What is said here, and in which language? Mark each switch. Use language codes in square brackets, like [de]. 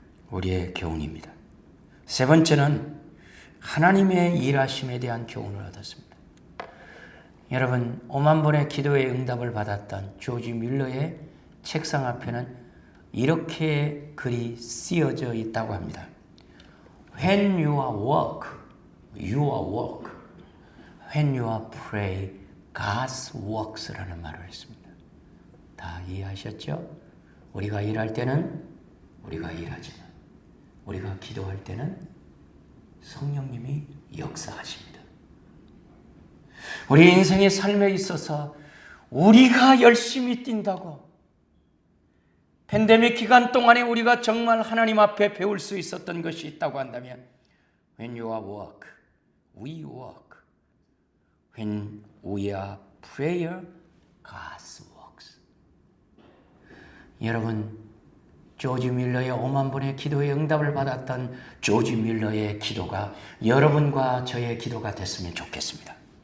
[ko] 우리의 교훈입니다. 세 번째는 하나님의 일하심에 대한 교훈을 얻었습니다. 여러분, 5만 번의 기도의 응답을 받았던 조지 뮬러의 책상 앞에는 이렇게 글이 쓰여져 있다고 합니다. [en] When you are work, you are work. When you are pray, God works [ko] 라는 말을 했습니다. 다 이해하셨죠? 우리가 일할 때는 우리가 일하지만 우리가 기도할 때는 성령님이 역사하십니다. 우리 인생의 삶에 있어서 우리가 열심히 뛴다고 팬데믹 기간 동안에 우리가 정말 하나님 앞에 배울 수 있었던 것이 있다고 한다면 [en] When you are work, we work. When we are prayer, God works. [ko] 여러분, 조지 밀러의 5만 번의 기도의 응답을 받았던 조지 밀러의 기도가 여러분과 저의 기도가 됐으면 좋겠습니다.